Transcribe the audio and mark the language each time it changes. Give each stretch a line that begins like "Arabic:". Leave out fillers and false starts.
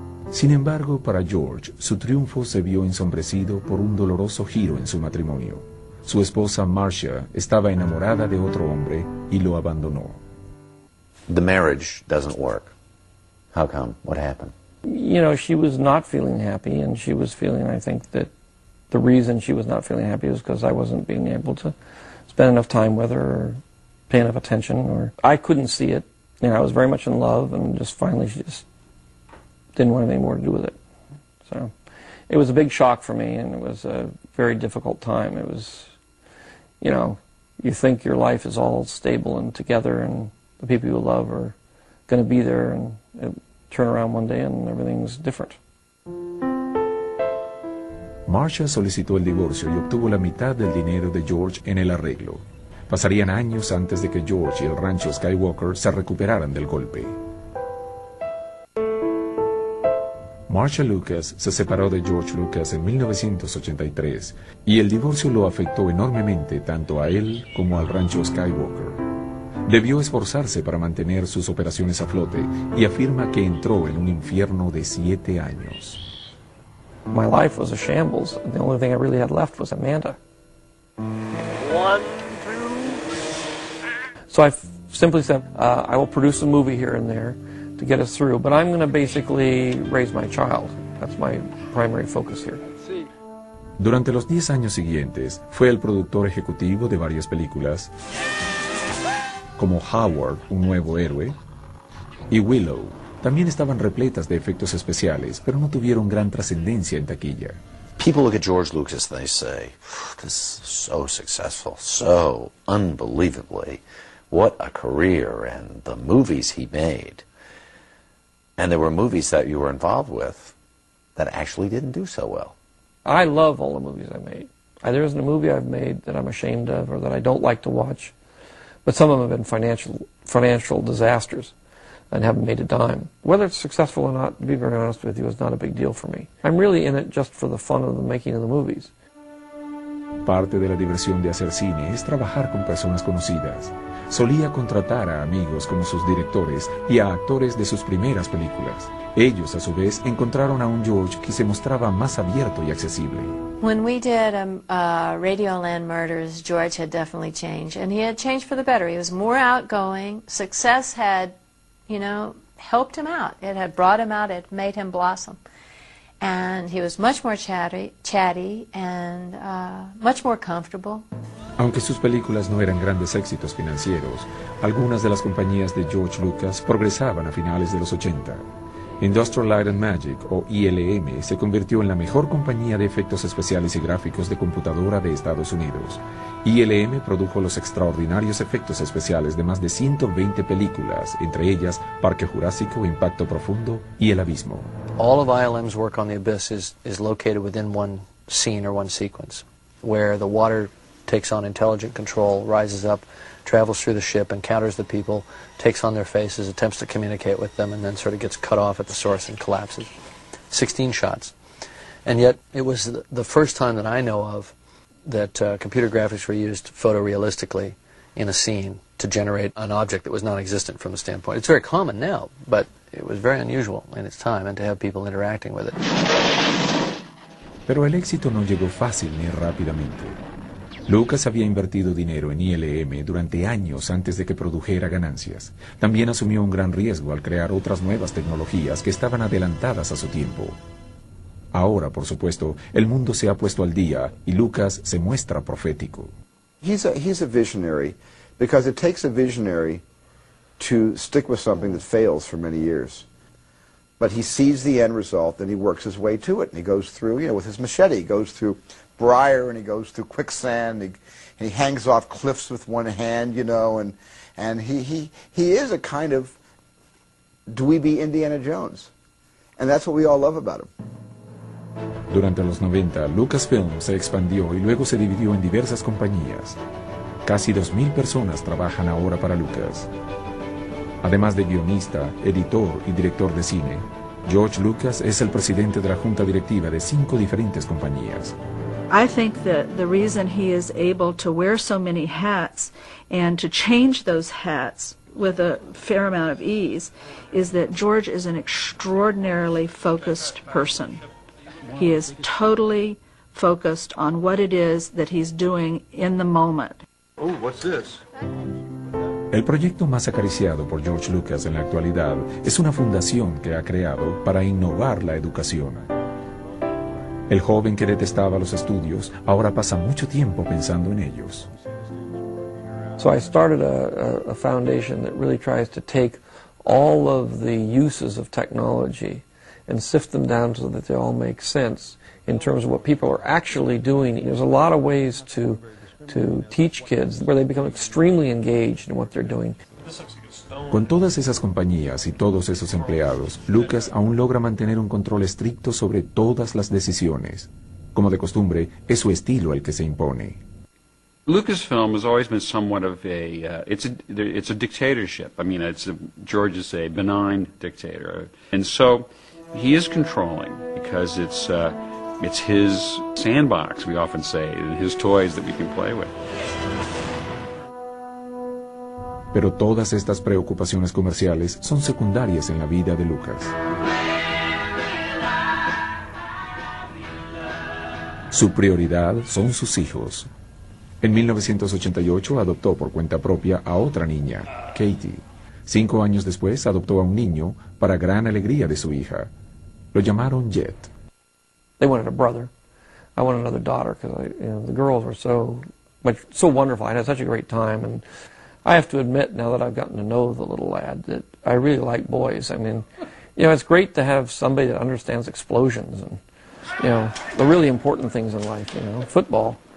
Spanish: Sin embargo, para George, su triunfo se vio ensombrecido por un doloroso giro en su matrimonio. Su esposa, Marcia, estaba enamorada de otro hombre y lo abandonó.
English: The marriage doesn't work. How come? What happened? You know, she was not feeling happy, and she was feeling, I think, that the reason she was not feeling happy was because I wasn't being able to spend enough time with her or pay enough attention, or I couldn't see it. You know, I was very much in love, and just finally she just didn't want anything more to do with it. So it was a big shock for me, and it was a very difficult time. It was, you know, you think your life is all stable and together, and the people you love are going to be there, and it turn around one day and everything's different.
Spanish: Marcia solicitó el divorcio y obtuvo la mitad del dinero de George en el arreglo. Pasarían años antes de que George y el rancho Skywalker se recuperaran del golpe. Marcia Lucas se separó de George Lucas en 1983 y el divorcio lo afectó enormemente tanto a él como al rancho Skywalker. Debió esforzarse para mantener sus operaciones a flote y afirma que entró en un infierno de 7 años.
English: My life was a shambles. The only thing I really had left was Amanda. So I simply said, I will produce a movie here and there to get us through, but I'm going to basically raise my child. That's my primary focus here.
Spanish: Durante los 10 años siguientes, fue el productor ejecutivo de varias películas, como Howard, un nuevo héroe, y Willow. También estaban repletas de efectos especiales, pero no tuvieron gran trascendencia en taquilla.
English: People look at George Lucas and they say, this is so successful, so unbelievably. What a career and the movies he made. And there were movies that you were involved with that actually didn't do so well. I love all the movies I made. There isn't a movie I've made that I'm ashamed of or that I don't like to watch. But some of them have been financial disasters and haven't made a dime. Whether it's successful or not, to be very honest with you, is not a big deal for me. I'm really in it just for the fun of the making of the movies.
Spanish: Parte de la diversión de hacer cine es trabajar con personas conocidas. Solía contratar a amigos como sus directores y a actores de sus primeras películas. Ellos, a su vez, encontraron a un George que se mostraba más abierto y accesible.
English: When we did Radioland Murders, George had definitely changed, and he had changed for the better. He was more outgoing. Success had, you know, helped him out. It had brought him out. It made him blossom. And he was much more chatty and much more comfortable.
Spanish: Aunque sus películas no eran grandes éxitos financieros, algunas de las compañías de George Lucas progresaban a finales de los 80. Industrial Light and Magic, o ILM, se convirtió en la mejor compañía de efectos especiales y gráficos de computadora de Estados Unidos. ILM produjo los extraordinarios efectos especiales de más de 120 películas, entre ellas Parque Jurásico, Impacto Profundo y El Abismo.
English: All of ILM's work on the Abyss is located within one scene or one sequence, where the water takes on intelligent control, rises up, travels through the ship, encounters the people, takes on their faces, attempts to communicate with them, and then sort of gets cut off at the source and collapses. 16 shots. And yet, it was the first time that I know of that computer graphics were used photorealistically in a scene to generate an object that was non-existent from the standpoint. It's very common now, but it was very unusual in its time, and to have people interacting with it.
Spanish: Pero el éxito no llegó fácil ni rápidamente. Lucas había invertido dinero en ILM durante años antes de que produjera ganancias. También asumió un gran riesgo al crear otras nuevas tecnologías que estaban adelantadas a su tiempo. Ahora, por supuesto, el mundo se ha puesto al día y Lucas se muestra profético.
English: He's a visionary because it takes a visionary to stick with something that fails for many years. But he sees the end result and he works his way to it. And he goes through, you know, with his machete, he goes through briar and he goes through quicksand and he hangs off cliffs with one hand, you know, and he is a kind of dweeby Indiana Jones. And that's what we all love about him.
Spanish: Durante los 90, Lucasfilm se expandió y luego se dividió en diversas compañías. Casi 2,000 personas trabajan ahora para Lucas. Además de guionista, editor y director de cine, George Lucas es el presidente de la junta directiva de 5 diferentes compañías.
English: I think that the reason he is able to wear so many hats and to change those hats with a fair amount of ease is that George is an extraordinarily focused person. He is totally focused on what it is that he's doing in the moment. Oh, what's this?
Spanish: El proyecto más acariciado por George Lucas en la actualidad es una fundación que ha creado para innovar la educación. El joven que detestaba los estudios ahora pasa mucho tiempo pensando en ellos.
English: So I started a foundation that really tries to take all of the uses of technology and sift them down so that they all make sense in terms of what people are actually doing. There's a lot of ways to teach kids where they become extremely engaged in what they're doing.
Spanish: Con todas esas compañías y todos esos empleados, Lucas aún logra mantener un control estricto sobre todas las decisiones. Como de costumbre, es su estilo el que se impone.
English: Lucasfilm has always been somewhat of a dictatorship. I mean, George is a benign dictator. And so he is controlling because it's his sandbox, we often say, his toys that we can play with.
Spanish: Pero todas estas preocupaciones comerciales son secundarias en la vida de Lucas. Su prioridad son sus hijos. En 1988 adoptó por cuenta propia a otra niña, Katie. 5 años después adoptó a un niño para gran alegría de su hija. Lo llamaron Jet.
English: They wanted a brother. I wanted another daughter because the girls were so wonderful. I had such a great time and I have to admit, now that I've gotten to know the little lad, that I really like boys. I mean, you know, it's great to have somebody that understands explosions and, you know, the really important things in life, you know, football.